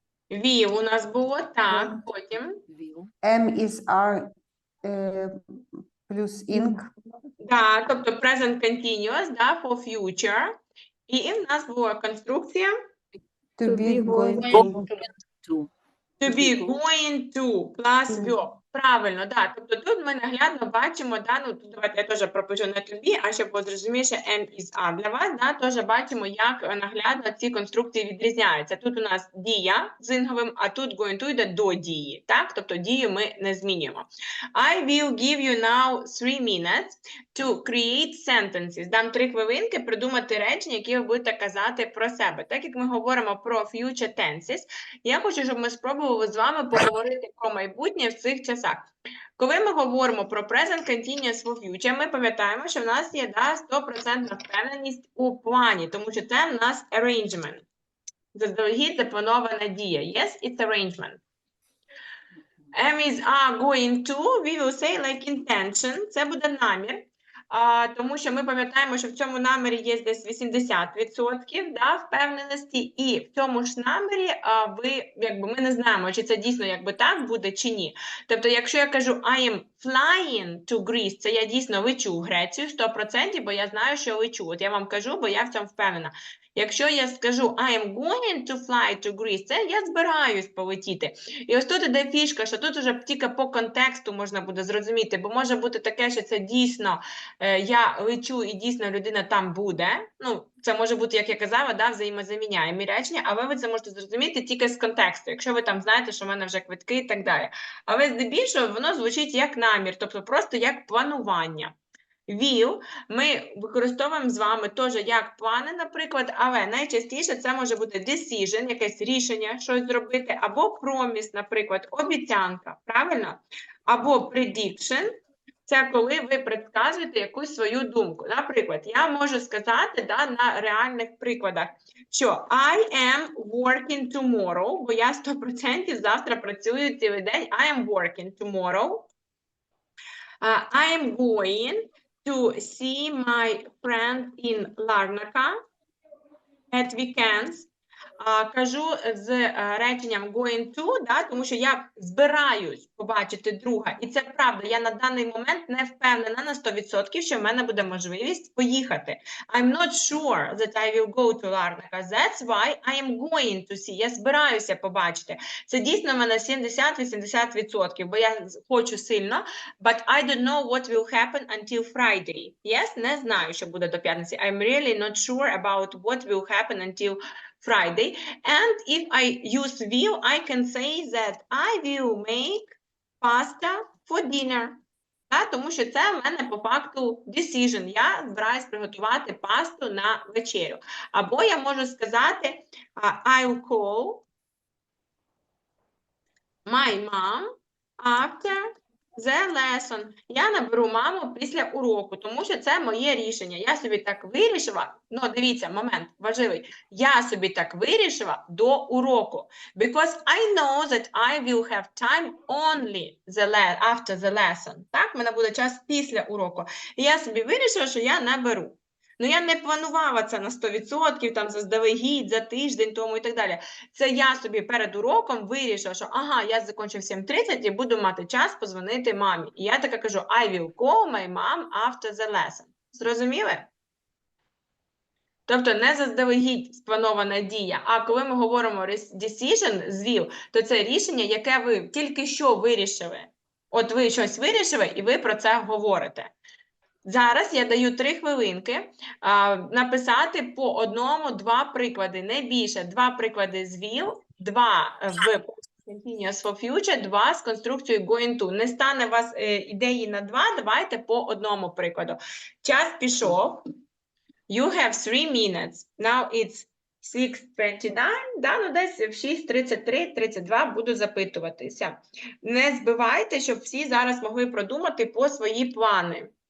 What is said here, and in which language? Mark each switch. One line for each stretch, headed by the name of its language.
Ukrainian: Will у нас було, так, потім.
English: M is R плюс ing.
Ukrainian: Да, тобто
English: present continuous, for future.
Ukrainian: І в нас була конструкція
English: To be going to. To be going to plus verb.
Ukrainian: Правильно, да. Тобто тут ми наглядно бачимо, тут давайте я теж пропишу не to be, а щоб було зрозуміше M is A. Для вас, теж бачимо, як наглядно ці конструкції відрізняються. Тут у нас дія з інговим, а тут going to йде до дії, так? Тобто дію ми не змінюємо.
English: I will give you now 3 minutes to create sentences.
Ukrainian: Дам 3 хвилинки придумати речення, які ви будете казати про себе. Так як ми говоримо про future tenses, я хочу, щоб ми спробували з вами поговорити про майбутнє в цих часах. Коли ми говоримо про present continuous for future, ми пам'ятаємо, що в нас є 100% впевненість у плані, тому що це в нас arrangement. Заздалегідь запланована дія.
English: Yes, it's arrangement. M is going to, we will say like intention.
Ukrainian: Це буде намір. Тому що ми пам'ятаємо, що в цьому намірі є десь 80% впевненості, і в цьому ж намірі ми не знаємо, чи це дійсно так буде, чи ні. Тобто, якщо я кажу
English: I am flying to Greece,
Ukrainian: це я дійсно лечу в Грецію 100%, бо я знаю, що лечу. От я вам кажу, бо я в цьому впевнена. Якщо я скажу
English: I am going to fly to Greece,
Ukrainian: це я збираюсь полетіти. І ось тут іде фішка, що тут вже тільки по контексту можна буде зрозуміти, бо може бути таке, що це дійсно я лечу і дійсно людина там буде. Ну, це може бути, як я казала, взаємозаміняємі речення, але ви це можете зрозуміти тільки з контексту, якщо ви там знаєте, що в мене вже квитки і так далі. Але здебільшого воно звучить як намір, тобто просто як планування. Will ми використовуємо з вами теж як плани, наприклад, але найчастіше це може бути decision, якесь рішення, щось зробити, або promise, наприклад, обіцянка, правильно? Або prediction, це коли ви предсказуєте якусь свою думку. Наприклад, я можу сказати на реальних прикладах, що
English: I am working tomorrow,
Ukrainian: бо я 100% завтра працюю цілий день, I am working tomorrow.
English: I am going to see my friend in Larnaca at weekends.
Ukrainian: кажу з реченням going to, да, тому що я збираюсь побачити друга. І це правда, я на даний момент не впевнена на 100%, що в мене буде можливість поїхати.
English: I'm not sure that I will go to Larnaca. That's why I am going to see.
Ukrainian: Я збираюся побачити. Це дійсно в мене 70-80%, бо я хочу сильно,
English: but I don't know what will happen until Friday. Yes?
Ukrainian: Не знаю, що буде до п'ятниці.
English: I'm really not sure about what will happen until Friday. And if I use will, I can say that I will make pasta for dinner.
Ukrainian: Тому що це в мене по факту decision. Я збираюсь приготувати пасту на вечерю. Або я можу сказати
English: I'll call my mom after the lesson.
Ukrainian: Я наберу маму після уроку, тому що це моє рішення. Я собі так вирішила, ну дивіться, момент важливий. Я собі так вирішила до уроку.
English: Because I know that I will have time only after the lesson.
Ukrainian: Так, в мене буде час після уроку. І я собі вирішила, що я наберу. Ну, я не планувала це на 100%, там, заздалегідь, за тиждень тому і так далі. Це я собі перед уроком вирішила, що ага, я закінчу в 7:30 і буду мати час позвонити мамі. І я така кажу,
English: I will call my mom after the lesson.
Ukrainian: Зрозуміли? Тобто не заздалегідь спланована дія, а коли ми говоримо decision з will, то це рішення, яке ви тільки що вирішили. От ви щось вирішили і ви про це говорите. Зараз я даю 3 хвилинки написати по 1-2 приклади, не більше. 2 приклади з will, 2 в continuous for future, 2 з конструкцією going to. Не стане у вас ідеї на 2, давайте по 1 прикладу. Час пішов.
English: You have 3 minutes. Now it's
Ukrainian: 6:29, да, ну десь в 6:33-32 буду запитуватися. Не збивайте, щоб всі зараз могли продумати по свої плани.